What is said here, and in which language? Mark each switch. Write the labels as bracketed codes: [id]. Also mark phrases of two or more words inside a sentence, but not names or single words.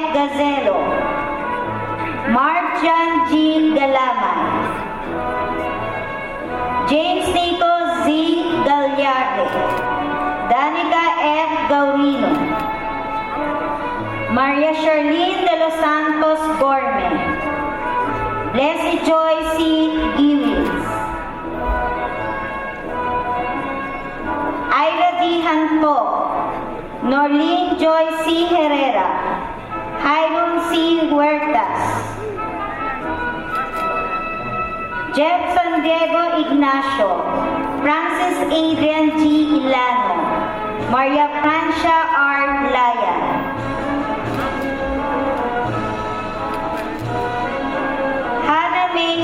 [tl] Gazelo, Marjan G. Galaman, James Nico Z. Gagliarde, Danica F. Gaurino, Maria Charlene de los Santos Gorme, Leslie Joy C. Giwins, Ira D. Hanto, Norlene Joy C. Herrera, Hiron C. Huertas, Jeff San Diego Ignacio, Francis Adrian G. Ilano, Maria Francia R. Laya, Hannah